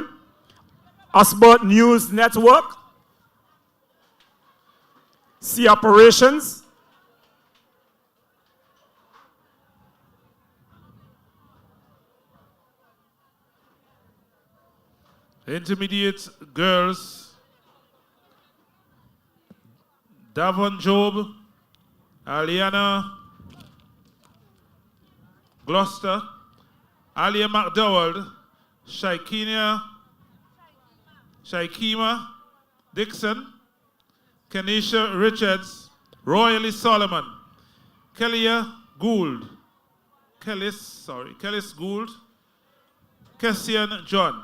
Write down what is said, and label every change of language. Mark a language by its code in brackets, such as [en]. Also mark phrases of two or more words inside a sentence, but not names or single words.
[en] Osbert News Network. Sea Operations. Intermediate girls, Davon Job, Aliana Gloucester, Alia McDowell, Shaikima Dixon, Kenisha Richards, Royally Solomon, Kellis Gould, Kessian John.